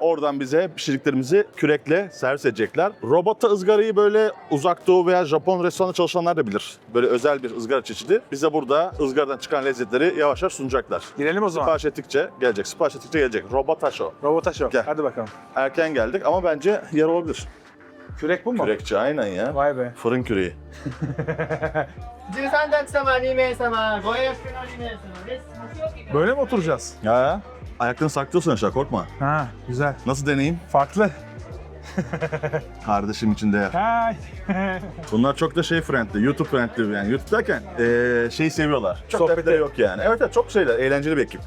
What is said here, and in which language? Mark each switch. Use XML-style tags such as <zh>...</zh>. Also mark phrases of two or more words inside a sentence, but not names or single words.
<tr>Oradan bize pişirdiklerimizi kürekle servis edecekler. Robota ızgarayı böyle Uzak Doğu veya Japon restoranda çalışanlar da bilir. Böyle özel bir ızgara çeşidi. Bize burada ızgaradan çıkan lezzetleri yavaş yavaş sunacaklar. Girelim o zaman. Sipariş ettikçe gelecek, sipariş ettikçe gelecek. Robotaşo. Robota show. Gel. Hadi bakalım. Erken geldik ama bence yer olabilir. Kürek bu mu? Kürekçi aynen ya. Vay be. Fırın küreği.</tr> <ja>13 たち様2名様ご予約の2名様です。</ja> <tr>Böyle mi oturacağız? Ya ayaklarını saklıyorsun aşağı, korkma. Ha, güzel. Nasıl deneyim? Farklı. Kardeşim için değer. Hay. Bunlar çok da friendly, YouTube friendly yani. YouTube derken şeyi seviyorlar. Çok Sohbeti. dertleri yok yani. Evet, evet, çok şeyler, eğlenceli bir ekip.</tr>